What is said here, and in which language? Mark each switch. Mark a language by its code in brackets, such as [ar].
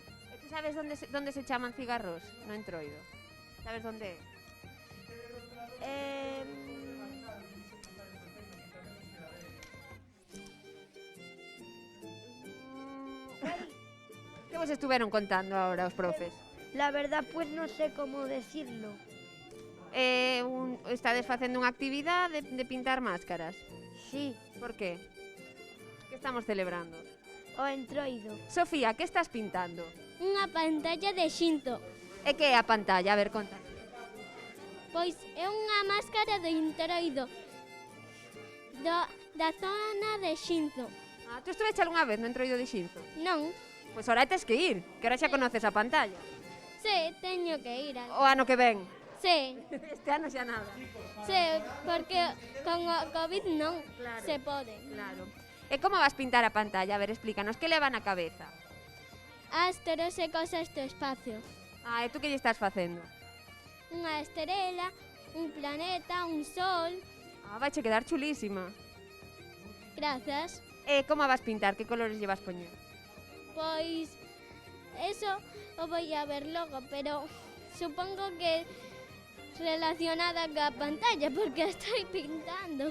[gl] E tú sabes donde se chaman cigarros no Entroido? Sabes donde é? eh, Que vos estuveron contando ahora os profes? [es] la verdad, pues no sé cómo decirlo. [gl] Estades facendo unha actividade de pintar máscaras. Sí, Por qué? Que estamos celebrando? o entroido. Sofía, que estás pintando? Unha pantalla de xinto. E que é a pantalla? A ver, conta. Pois é unha máscara do Entroido da zona de Xinzo. Ah, tú estuveche algunha vez no Entroido de Xinzo? Non, Pois ora tes que ir, que ora xa conoces a pantalla. se teño que ir. O ano que ven. Se, Este ano xa nada. porque con o COVID non Claro. se pode. Claro. E como vas pintar a pantalla? A ver, explícanos, que leva na cabeza? Asteros e cosas do espacio. Ah, e tú que lle estás facendo? Unha estrela, un planeta, un sol. Ah, vaiche quedar chulísima. Grazas. E como a vas pintar? Que colores lle vas poñer? Pois eso o [es] voy a ver [gl] logo, pero [es] supongo que relacionada [gl] coa pantalla porque a [es] estoy pintando.